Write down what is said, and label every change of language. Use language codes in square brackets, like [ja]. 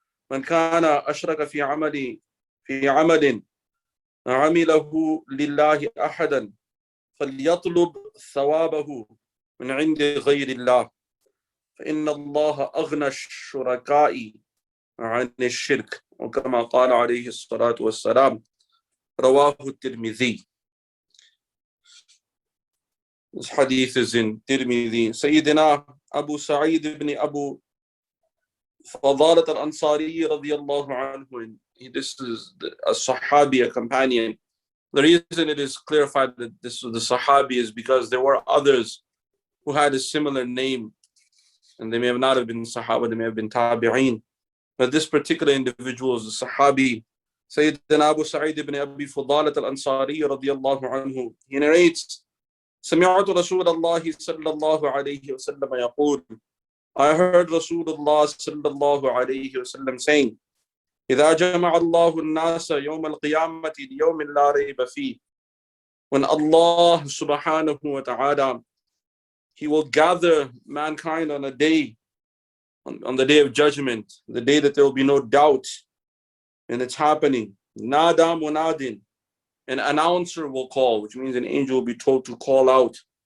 [ar] من كان أشرك في عمل عمله لله أحدا فليطلب ثوابه من عند غير الله فإن الله أغنى الشركاء عن الشرك وكما قال عليه الصلاة والسلام رواه الترمذي. [en] This hadith is in Tirmidhi. Sayyidina Abu Sa'id ibn Abu Fadalat al-Ansari radiyallahu anhu. This is a Sahabi, a companion. The reason it is clarified that this was the Sahabi is because there were others who had a similar name, and they may have not have been Sahaba, they may have been Tabi'een. But this particular individual is a Sahabi. Sayyidina Abu Sa'id ibn Abi Fadalat al-Ansari radiyallahu anhu. He narrates, [ar] سمعت رسول الله صلى الله عليه وسلم يقول, [en] I heard Rasulullah [ar] صلى الله عليه وسلم saying, إذا جمع الله الناس يوم القيامة ليوم لا ريب فيه. [en] When Allah subhanahu wa ta'ala, He will gather mankind on a day, on the day of judgment, the day that there will be no doubt, and it's happening. [ar] Nada munadin, [en] an announcer will call, which means an angel will be told to call out.